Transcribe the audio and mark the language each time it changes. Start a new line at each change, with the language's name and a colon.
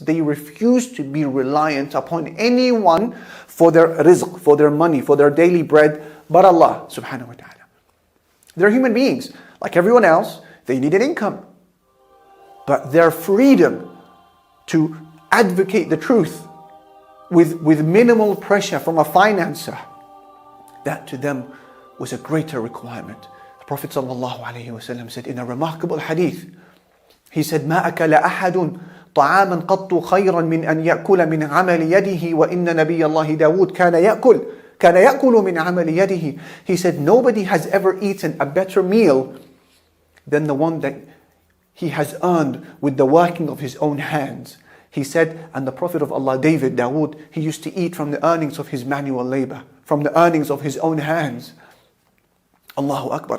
English: They refused to be reliant upon anyone for their rizq, for their money, for their daily bread, but Allah subhanahu wa ta'ala. They're human beings. Like everyone else, they need an income. But their freedom to advocate the truth with minimal pressure from a financer, that to them was a greater requirement. The Prophet ﷺ said in a remarkable hadith, he said,
Arabic: مَا أَكَلَ أَحَدٌ طَعَامًا قَطُّ خَيْرًا مِنْ أَنْ يَأْكُلَ مِنْ عَمَلِ يَدِهِ وَإِنَّ نَبِيَّ اللَّهِ دَاوُودَ كَانَ يَأْكُلُ مِنْ عَمَلِ يَدِهِ.
English: He said, nobody has ever eaten a better meal than the one that he has earned with the working of his own hands. He said, and the Prophet of Allah, Dawood, he used to eat from the earnings of his manual labor, from the earnings of his own hands. Allahu Akbar.